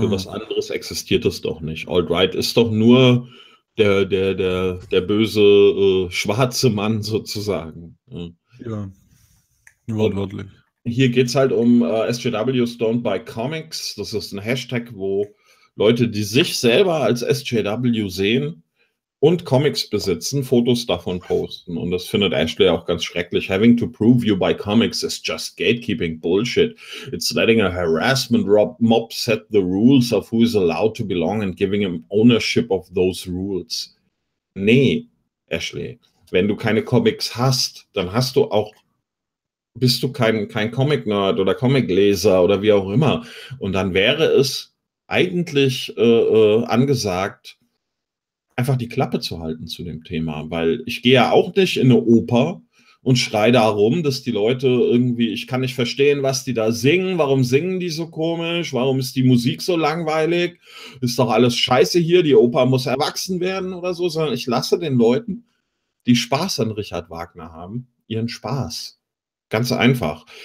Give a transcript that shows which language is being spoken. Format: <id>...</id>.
<de>Für was anderes existiert das doch nicht. Alt-Right ist doch nur der böse schwarze Mann sozusagen. Ja, wortwörtlich. Hier geht es halt um SJWs</de> <en>don't buy comics.</en> <de>Das ist ein Hashtag, wo Leute, die sich selber als SJW sehen und Comics besitzen, Fotos davon posten. Und das findet Ashley auch ganz schrecklich.</de> <en>Having to prove you buy comics is just gatekeeping bullshit. It's letting a harassment mob set the rules of who is allowed to belong and giving him ownership of those rules.</en> <de>Nee, Ashley. Wenn du keine Comics hast, dann hast du auch, bist du kein Comic-Nerd oder Comic-Leser oder wie auch immer. Und dann wäre es eigentlich angesagt, einfach die Klappe zu halten zu dem Thema, weil ich gehe ja auch nicht in eine Oper und schreie darum, dass die Leute irgendwie, ich kann nicht verstehen, was die da singen, warum singen die so komisch, warum ist die Musik so langweilig, ist doch alles scheiße hier, die Oper muss erwachsen werden oder so, sondern ich lasse den Leuten, die Spaß an Richard Wagner haben, ihren Spaß. Ganz einfach.</de>